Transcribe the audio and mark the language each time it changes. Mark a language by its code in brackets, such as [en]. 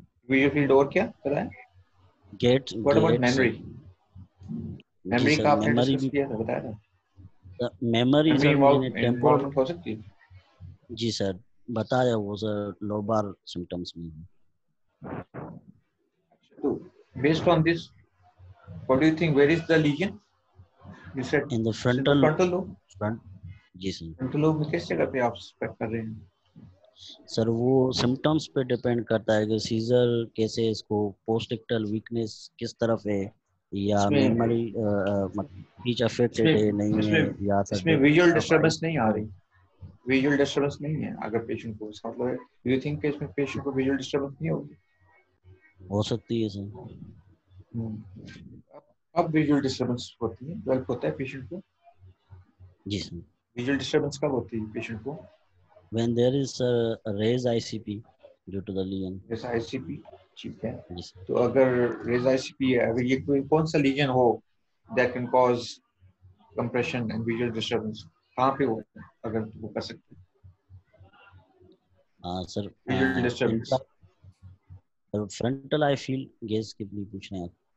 [hi] Visual field और क्या पता है? Gate. [en] What about memory? [hi] Memory का आपने डिस्कस किया था, बताया था. मेमोरी सर मैंने टेम्पोरल हो सकती है. जी सर, बताया वो सर लोबार सिम्टम्स में है। [en] So based on this, what do you think? Where is the lesion? You said it's in the [hi] frontal [en] frontal lobe. [hi] Front ji sir. Frontal lobe में किस जगह पे आप सस्पेक्ट कर रहे हैं? सर वो सिम्टम्स पे डिपेंड करता है कि सीजर कैसे, इसको पोस्टिक्टल वीकनेस किस तरफ है, या इसमें मेमोरी स्पीच अफेक्टेड है नहीं है, इसमें या इसमें सर विजुअल डिस्टर्बेंस नहीं आ रही, विजुअल डिस्टर्बेंस नहीं है अगर पेशेंट को, इसका मतलब है [en] do you think [hi] कि इसमें पेशेंट को विजुअल डिस्टर्बेंस नहीं होगी? हो सकती है सर। अब विजुअल डिस्टर्बेंस होती है जब होता है पेशेंट को? जी सर। विजुअल डिस्टर्बेंस कब होती है पेशेंट को? [en] When there is a raised ICP due to the lesion. [hi] जैसा आईसीपी, ठीक है। जी सर। तो अगर रेज आईसीपी है, अगर ये कोई कौन सा लीजन हो [en] that can cause compression and visual disturbance, [hi] कहाँ पे हो अगर वो कर सकते हैं sir visual disturbance? Frontal I feel gauge के लिए पूछ रहे हैं आप?